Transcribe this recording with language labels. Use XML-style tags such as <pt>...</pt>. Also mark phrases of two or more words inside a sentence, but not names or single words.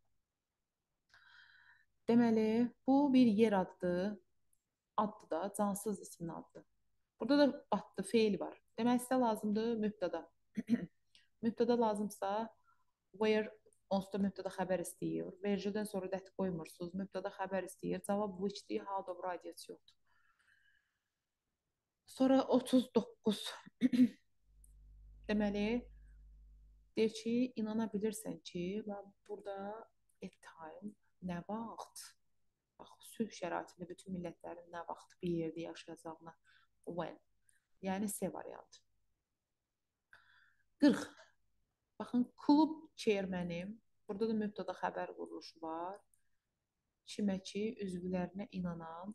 <az>Deməli, bu bir yer adıdır. Addır da, cansız ismin adıdır. Burada da adlı feil var. Demək sizə lazımdır mübtəda. Mübtəda lazımsa where onsuz da mübtəda xəbər istəyir. Vergüldən sonra that qoymursunuz. Mübtəda xəbər istəyir. Cavab which-dir, how da bura aidiyyəti yoxdur. Sonra 39. Deməli, deyir ki, inana bilirsən ki, burada</az> <en>at time</en> <az>nə vaxt? Bax, sülh şəraitində bütün millətlərin nə vaxt bir yerdə yaşayacağına when. Yəni C variantı. 40. Baxın, klub çeyrmənim. Burada da mübtəda xəbər quruluşu var. Kimə ki, üzvlərinə inanan.</az>